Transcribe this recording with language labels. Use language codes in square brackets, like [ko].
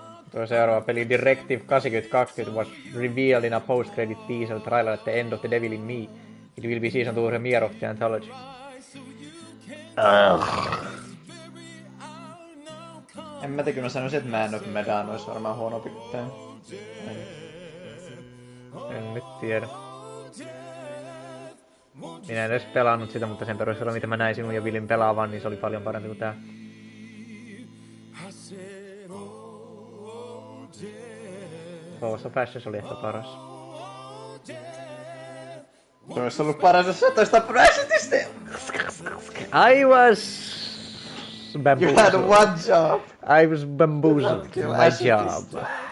[fi] Tuo seuraava peli [en] Directive 8020 was revealed in a post-credit teaser trailer at the end of The Devil in Me. It will be season 2 premiere of the anthology. [fi] En mä tiedä, kun mä sanoisin, että Man of Medan olisi varmaan huono pitää. En nyt tiedä. Minä en edes pelannut sitä, mutta sen perusteella mitä mä näin sinun ja Willin pelaavan, niin se oli paljon parempi kuin tää. Ghost of Ashes oli ehkä paras. Tuo olisi ollut paras, jos sä oot tappanut Ashetista! [en] I was... You had one job! I was bamboozled in my job.